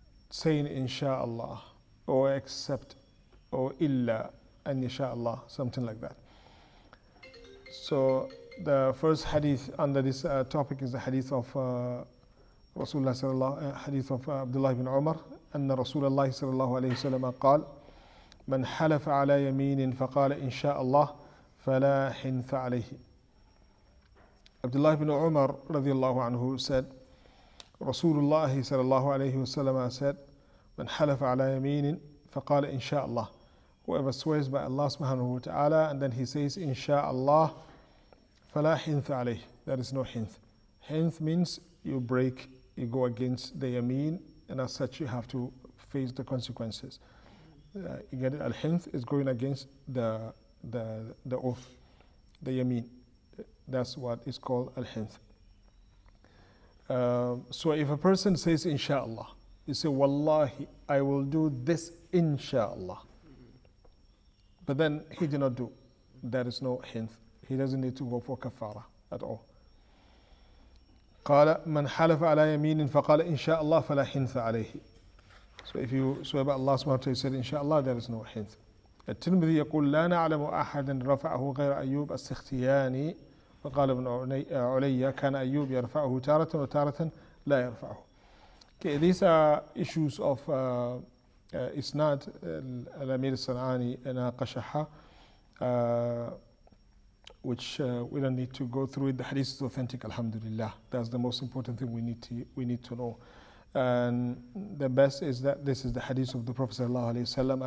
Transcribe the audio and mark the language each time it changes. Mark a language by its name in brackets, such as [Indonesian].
[English] Saying inshallah or except or illa and inshallah, something like that. So the first hadith under this topic is the hadith of Rasulullah sallallahu hadith of Abdullah ibn Umar [Arabic] أن رسول الله صلى الله عليه وسلم قال من حلف على يمين فقال إن شاء الله فلا حنث عليه. [English] Abdullah ibn Umar radiallahu anhu said, Rasulullah sallallahu alayhi wasallam said, [Arabic] من حلف على يمين فقال إن شاء الله, [English] whoever swears by Allah subhanahu wa ta'ala and then he says inshallah, [Arabic] فلا حنث عليه, [English] there is no hinth. Hinth means you go against the yameen, and as such you have to face the consequences. You get it? Al-hinth is going against the oath, the yameen. That's what is called al-hinth. So if a person says inshallah, you say wallahi I will do this inshallah, but then he did not do, there is no hinth. He doesn't need to go for kafara at all. [Arabic] قال من حلف على يمين فقال إن شاء الله فلا حنث عليه. [English] So if you swear by Allah subhanahu wa ta'ala, said inshallah, there is no hinth. [Arabic] الترمذي يقول لا نعلم أحدا رفعه غير أيوب السختياني وقال ابن علي كان أيوب يرفعه تارة وتارة لا يرفعه. [English] Okay, these are issues of [Arabic] إسناد الأمير الصنعاني ناقشها, [English] which we don't need to go through it. The hadith is authentic, alhamdulillah. That's the most important thing we need to know. And the best is that this is the hadith of the Prophet sallallahu alaihi wasallam.